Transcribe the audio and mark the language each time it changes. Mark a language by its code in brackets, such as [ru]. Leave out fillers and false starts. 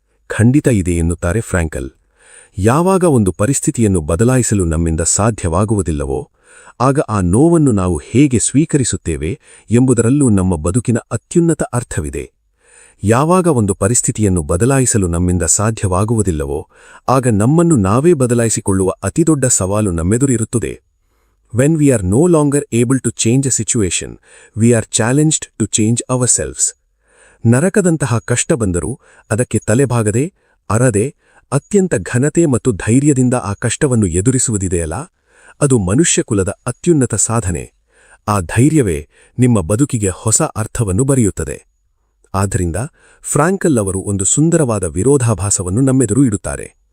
[kn] ಖಂಡಿತ ಇದೆ ಎನ್ನುತ್ತಾರೆ ಫ್ರಾಂಕಲ್. ಯಾವಾಗ ಒಂದು ಪರಿಸ್ಥಿತಿಯನ್ನು ಬದಲಾಯಿಸಲು ನಮ್ಮಿಂದ ಸಾಧ್ಯವಾಗುವುದಿಲ್ಲವೋ, ಆಗ ಆ ನೋವನ್ನು ನಾವು ಹೇಗೆ ಸ್ವೀಕರಿಸುತ್ತೇವೆ ಎಂಬುದರಲ್ಲೂ ನಮ್ಮ ಬದುಕಿನ ಅತ್ಯುನ್ನತ ಅರ್ಥವಿದೆ. ಯಾವಾಗ ಒಂದು ಪರಿಸ್ಥಿತಿಯನ್ನು ಬದಲಾಯಿಸಲು ನಮ್ಮಿಂದ ಸಾಧ್ಯವಾಗುವುದಿಲ್ಲವೋ, ಆಗ ನಮ್ಮನ್ನು ನಾವೇ ಬದಲಾಯಿಸಿಕೊಳ್ಳುವ ಅತಿದೊಡ್ಡ ಸವಾಲು ನಮ್ಮೆದುರಿರುತ್ತದೆ. [en] When we are no longer able to change a situation, we are challenged to change ourselves. [kn] ನರಕದಂತಹ ಕಷ್ಟ ಬಂದರೂ ಅದಕ್ಕೆ ತಲೆಬಾಗದೆ, ಅರದೆ, ಅತ್ಯಂತ ಘನತೆ ಮತ್ತು ಧೈರ್ಯದಿಂದ ಆ ಕಷ್ಟವನ್ನು ಎದುರಿಸುವುದಿದೆಯಲ್ಲ, ಅದು ಮನುಷ್ಯಕುಲದ ಅತ್ಯುನ್ನತ ಸಾಧನೆ. ಆ ಧೈರ್ಯವೇ ನಿಮ್ಮ ಬದುಕಿಗೆ ಹೊಸ ಅರ್ಥವನ್ನು ಬರೆಯುತ್ತದೆ. ಆದ್ದರಿಂದ ಫ್ರಾಂಕಲ್ ಅವರು ಒಂದು ಸುಂದರವಾದ ವಿರೋಧಾಭಾಸವನ್ನು ನಮ್ಮೆದುರು ಇಡುತ್ತಾರೆ.